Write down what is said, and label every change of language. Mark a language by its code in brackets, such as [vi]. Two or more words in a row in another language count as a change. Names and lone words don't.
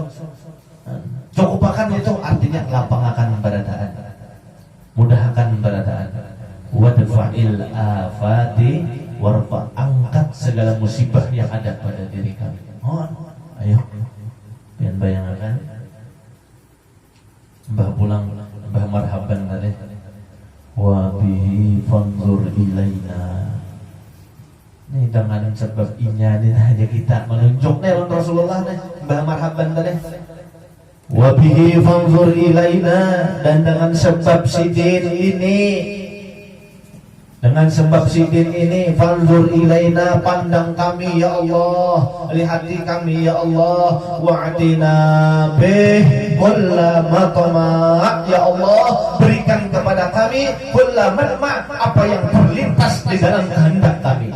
[id] Cukupakan itu artinya lapangkan keberadaan, mudahkan keberadaan. [ar] Wadfa'il afati, warfa, [id] angkat segala musibah yang ada pada diri kami. [bjn] Ayo, pian bayangkan Mbah pulang, Mbah marhaban tadi. [ar] Wa bihi fanzur ilaina. [bjn] Ini dengan sebab inya ini hanya kita menunjuknya untuk Rasulullah nih, Mbah marhaban tadi. [ar] Wa bihi fanzur ilaina, [bjn] dan dengan sebab sidin ini, dengan sebab sidin ini, [ar] fanzur ilaina, [bjn] pandang kami [ar] ya Allah, [bjn] lihati kami [ar] ya Allah, wa'atina bih kulla matama, ya Allah [bjn] berikan kepada kami [ar] kulla matma, [bjn] apa yang terlintas di dalam kehendak kami.